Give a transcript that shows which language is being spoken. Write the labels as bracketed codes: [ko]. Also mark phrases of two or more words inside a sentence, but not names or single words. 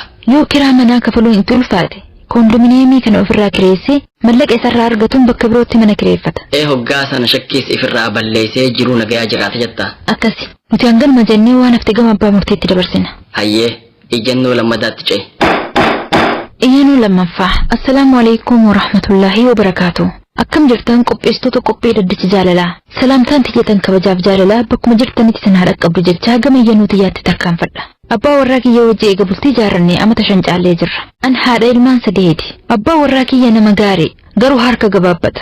[om] Yoo kiraa manaa kafaluun itti ulfaate kondominiyeemii kana ofirraa kireessee mallaqa isarraa argatuun bakka birootti mana kireeffata. Hoggaa sana shakkiis ifirraa balleessee jiruu nagayaa jiraata jetta. Akkasi nuti hanganuma jennee waan hafte gama abbaa murteetti dabarsina. Hayyee iyyannoo lammadaatti ce'e. Iyyannoo lammaffaa. [ar] السلام عليكم ورحمة الله وبركاته. [om] Akkam jirtan qopheessitoota qophii dhaddacha jaalalaa. Salaamtaan tiyyatan kabajaaf jaalalaa bakkuma jirtanitti sin haadha qabdu jechaa gama iyyannoo tiyyaatti tarkaanfadha. Abbaa warraa kiyya wajji eega bultii jaarrannee amata 5 caallee jirra. An haadha ilmaan 3ti. Abbaa warraa kiyya nama gaarii garuu harka gabaabbata.